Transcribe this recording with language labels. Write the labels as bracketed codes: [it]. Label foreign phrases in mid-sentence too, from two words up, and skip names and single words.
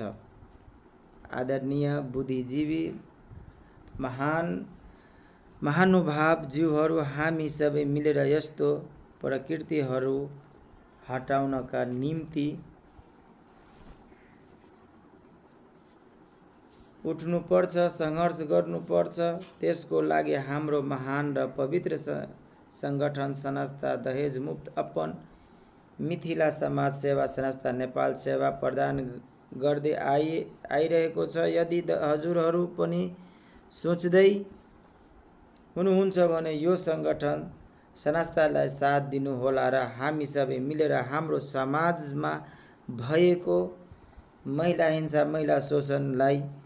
[ne] आदरणीय बुद्धिजीवी महानुभाव जीवहरू, हामी सबै मिलेर यस्तो प्रकृतिहरू हटाउनका निम्ति उठ्नुपर्छ, सङ्घर्ष गर्नुपर्छ। त्यसको लागि हाम्रो महान र पवित्र सङ्गठन संस्था दहेज मुक्त अपन मिथिला समाज सेवा संस्था नेपाल सेवा प्रदान गर्दै आइरहेको छ। यदि हजुरहरू पनि सोच्दै हुनुहुन्छ भने यो सङ्गठन संस्थालाई साथ दिनुहोला र हामी सबै मिलेर हाम्रो समाजमा भएको महिला हिंसा महिला शोषणलाई,